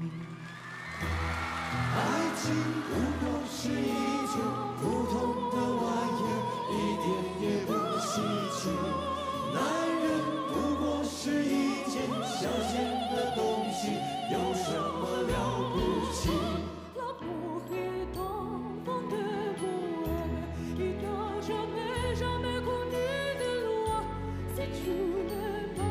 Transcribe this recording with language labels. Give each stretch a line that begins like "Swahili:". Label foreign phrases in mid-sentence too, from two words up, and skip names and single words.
Chinese: 爱情不过是一件普通的玩意儿，一点也不稀奇。男人不过是一件消遣的东西，有什么了不起
French: ？L'amour est enfant de bohème, il n'a jamais connu de loi. Si tu ne